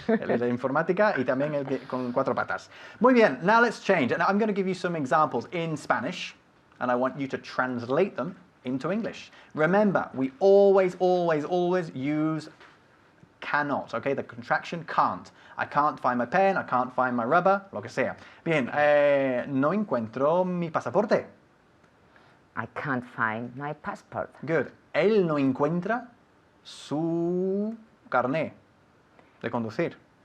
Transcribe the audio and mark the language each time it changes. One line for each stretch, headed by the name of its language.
Spanish: El de informática y también el con cuatro patas. Muy bien,
English: now let's change. And I'm going to give you some examples in Spanish, and I want you to translate them into English. Remember, we always use cannot, okay? The contraction can't. I can't find my pen, I can't find my rubber,
Spanish: lo que sea. Bien, no encuentro mi pasaporte.
English: I can't find my passport. Good.
Spanish: Él no encuentra su carné de conducir.